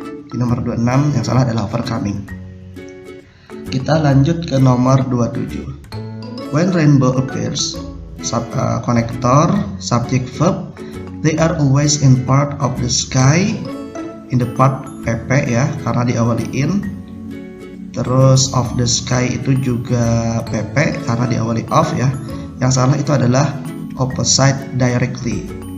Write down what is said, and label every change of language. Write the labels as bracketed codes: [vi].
[id] Di nomor 26 yang salah adalah overcoming. Kita lanjut ke nomor 27. [en] When rainbow appears, konektor, subject, verb, they are always in part of the sky, in the part PP [id] ya karena diawali [en] in. [id] Terus [en] of the sky [id] itu juga PP karena diawali of ya. Yang salah itu adalah opposite directly.